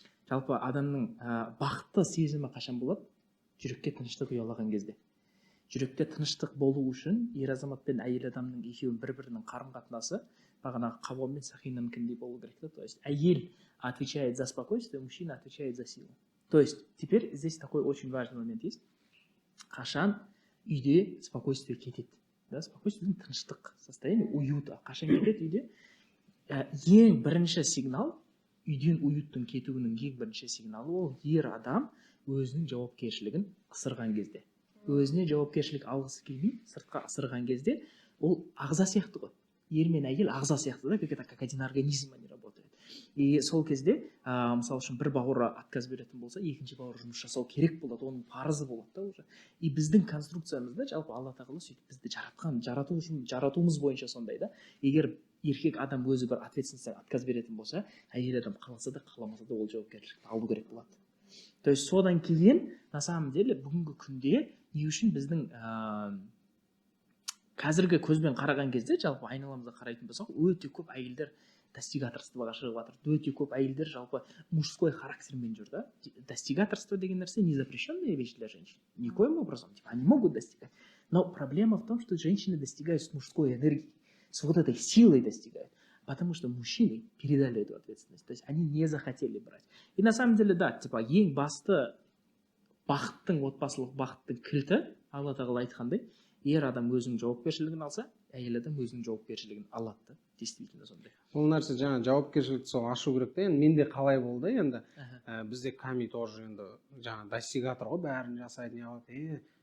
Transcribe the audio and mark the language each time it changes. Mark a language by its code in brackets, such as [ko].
[kk] Жалпы адамның бақытты сезімі қашан болады? Жүрекке тыныштық ұялаған кезде. Жүректе тыныштық болу үшін ер азамат пен әйел адамның екеуінің бір-бірінің қарым-қатынасы бағанағы қауам мен сақинаныкіндей болу керек та. То есть әйел [ru] отвечает за спокойствие, мужчина отвечает за силу. То есть теперь здесь такой очень важный момент есть. [kk] Қашан үйде спокойствие кетеді? Да, спокойствие, тыныштық состояние, уюта. Қашан кетеді үйде? Ең бірінші сигнал, үйден уюттың кетуінің ең бірінші сигналы ол ер адам өзінің жауапкершілігін ысырған кезде. Өзіне жауапкершілік алғысы келмей, сыртқа ысырған кезде, ол ағза сияқты ғой. Ер мен әйел ағза сияқты да, [ru] как один организм они работают. [kk] И сол кезде, мысалы үшін бір бауыры отказ беретін болса, екінші бауыр жұмыс жасау керек болады, оның парызы болады да уже. И біздің конструкциямызда жалпы Алла тағала сөйтіп бізді жаратуымыз бойынша сондай да. Егер еркек адам өзі бір ответственностьтен отказ беретін болса, әйел адам қаласа да қаламаса да ол жауапкершілікті алу керек болады. То есть содан кейін, [ru] на самом деле, [kk] бүгінгі күнде не үшін біздің қазіргі көзбен қараған кезде, жалпы айналамызда қарайтын болсақ, өте көп әйелдер достигаторствоға шығып жатыр. Өте көп әйелдер жалпы мужской характермен жүр да. Достигаторство деген нәрсе [ru] не запрещенная вещь для женщин. Никоим образом. Они могут достигать. Но проблема в том, что женщины достигают с мужской энергией, с вот этой силой достигают. Потому что мужчины передали эту ответственность. То есть они не захотели брать. И на самом деле, да, типа, [kk] ең басты бақыттың, отбасылық бақыттың кілті алла тағала айтқандай, ер адам өзінің жауапкершілігін алса, әйел адам өзінің жауапкершілігін алады да. Действительно сондай. Бұл нәрсе жаңа жауапкершілікті сол ашу керек та. Енді менде қалай болды енді бізде Ками тоже енді жаңа достигатор ғой, бәрін жасайды, не қылады.